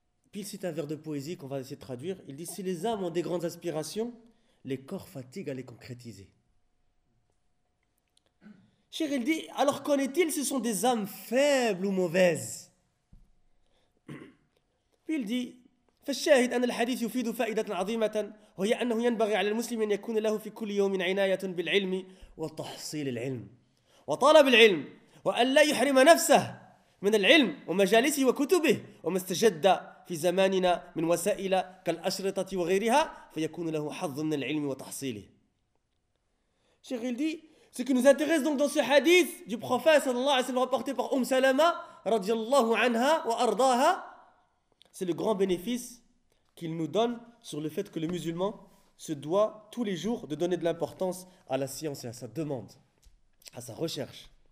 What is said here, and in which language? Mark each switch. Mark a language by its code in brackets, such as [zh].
[fr] Puis il cite un vers de poésie qu'on va essayer de traduire. Il dit, si les âmes ont des grandes aspirations, les corps fatiguent à les concrétiser. Cher, il dit, alors qu'en est-il, ce sont des âmes faibles ou mauvaises? Puis il dit, [ar] فالشاهد أن الحديث يفيد فائدة عظيمة وهي أنه ينبغي على المسلم أن يكون له في كل يوم عناية بالعلم وتحصيل العلم وطلب العلم وأن لا يحرم نفسه من العلم ومجالسه وكتبه وما استجد في زماننا من وسائل كالأشرطة وغيرها فيكون له حظ من العلم وتحصيله. شيخ يلدي, [fr] ce qui nous intéresse donc dans ce hadith du prophète sallallahu alayhi wa sallam rapporté par Salama [ar] رضي الله عنها وأرضاها, [fr] c'est le grand bénéfice qu'il nous donne sur le fait que le musulman se doit tous les jours de donner de l'importance à la science et à sa demande, à sa recherche.